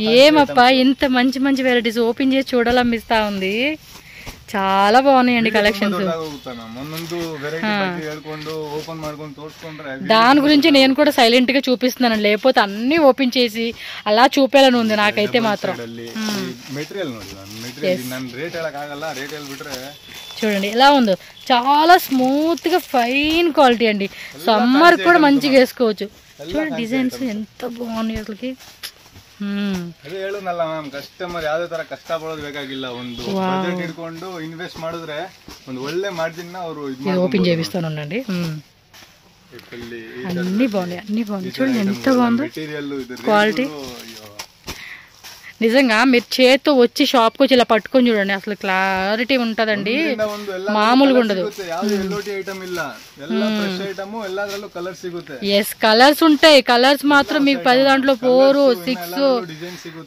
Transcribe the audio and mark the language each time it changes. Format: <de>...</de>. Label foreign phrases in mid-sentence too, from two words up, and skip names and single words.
<te>ఏమప్పా ఇంత మంచి మంచి వెరైటీస్ ఓపెన్ చేసి చూడాలనిపిస్తా ఉంది. చాలా బాగున్నాయండి కలెక్షన్స్. దాని గురించి నేను కూడా సైలెంట్ గా చూపిస్తున్నాను, లేకపోతే అన్ని ఓపెన్ చేసి అలా చూపేయాలని ఉంది నాకైతే మాత్రం. చూడండి ఎలా ఉందో, చాలా స్మూత్ గా</te> <en>fine quality</en> <te>అండి. సమ్మర్ కూడా మంచిగా వేసుకోవచ్చు. చూడండి డిజైన్స్ ఎంత బాగున్నాయి అసలుకి.</te> <kn>ಅದೇ ಹೇಳುನಲ್ಲ ಮ್ಯಾಮ್, ಕಸ್ಟಮರ್ ಯಾವ್ದೇ ತರ ಕಷ್ಟ ಪಡೋದು ಬೇಕಾಗಿಲ್ಲ. ಒಂದು ಬಜೆಟ್ ಇಟ್ಕೊಂಡು ಇನ್ವೆಸ್ಟ್ ಮಾಡಿದ್ರೆ ಒಂದು ಒಳ್ಳೆ ಮಾರ್ಜಿನ್ ನ ಅವರು</kn> <te>ఓపెన్ చేపిస్తానండి. అన్ని బాగున్నాయి, అన్ని బాగున్నాయి. చూడండి ఎంత బాగుందో క్వాలిటీ. నిజంగా మీరు చేత్తో వచ్చి షాప్ కి వచ్చి ఇలా పట్టుకొని చూడండి, అసలు క్లారిటీ ఉంటదండి, మామూలుగా ఉండదు.</te> <en>yes colours</en> <te>ఉంటాయి, కలర్స్ మాత్రం మీకు 10 దాంట్లో 4, 6.</te>